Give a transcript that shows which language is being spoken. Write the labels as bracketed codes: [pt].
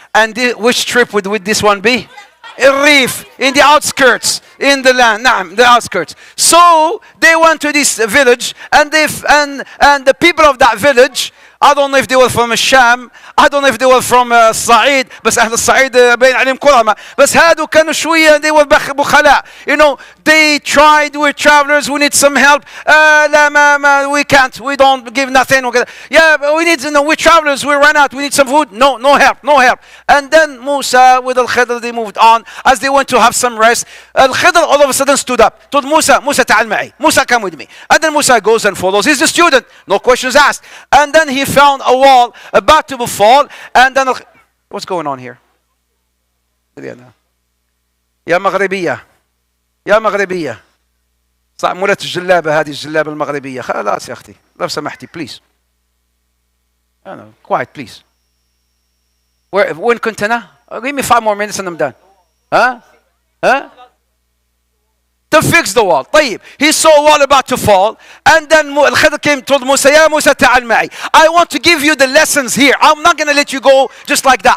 [en] And which trip would this one be? A reef, in the outskirts, in the land. The outskirts. So they went to this village, and the people of that village, I don't know if they were from Sham, I don't know if they were from Sa'id, [ar] بس أهل الصعيد بين عليهم كرامة. بس هادو كانوا شوية, [en] they were [ar] بخلاء. [en] They tried, we're travelers, we need some help. [ar] لا [en] we can't, we don't give nothing. Yeah, but we need, we're travelers, we ran out, we need some food. No help. And then Musa with Al-Khidr, they moved on. As they went to have some rest, Al-Khidr all of a sudden stood up, told Musa [ar] تعال معي. [en] Musa, come with me. And then Musa goes and follows. He's the student, no questions asked. And then he found a wall about to fall, and then what's going on here? [ar] يا مغربية صح مولات الجلابة هذه الجلابة المغربية خلاص يا أختي لو سمحتي [en] please quiet please. [ar] وين كنت أنا? [en] Give me 5 more minutes and I'm done. ها to fix the wall. [ar] طيب, [en] he saw a wall about to fall, and then Al-Khidr came, told Musa, [ar] يا موسى تعال معي. [en] I want to give you the lessons here. I'm not going to let you go just like that.